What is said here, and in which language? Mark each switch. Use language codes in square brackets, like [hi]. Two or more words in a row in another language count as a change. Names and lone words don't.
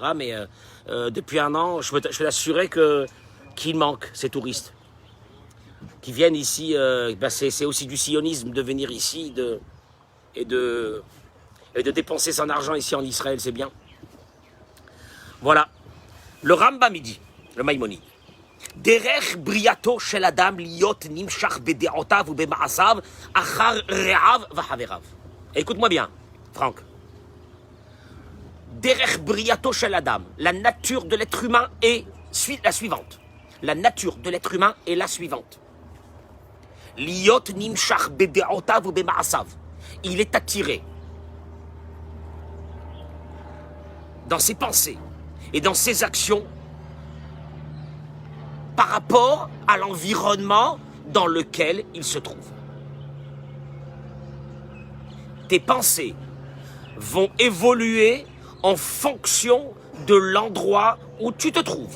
[fr] Mais depuis 1 an, je peux l'assurer qu'il manque ces touristes. Qui viennent ici, c'est aussi du sionisme de venir ici et de dépenser son argent ici en Israël, c'est bien. Voilà. Le Rambam dit, le Maïmonide. [he] דרך בריאתו של אדם להיות נמשך בדעותיו ובמעשיו אחר רעיו וחבריו. [fr] Écoute-moi bien, Franck. [he] דרך בריאתו של אדם, [fr] la nature de l'être humain est la suivante. La nature de l'être humain est la suivante. [he] להיות נמשך בדעותיו ובמעשיו. [fr] Il est attiré dans ses pensées et dans ses actions par rapport à l'environnement dans lequel il se trouve. Tes pensées vont évoluer en fonction de l'endroit où tu te trouves.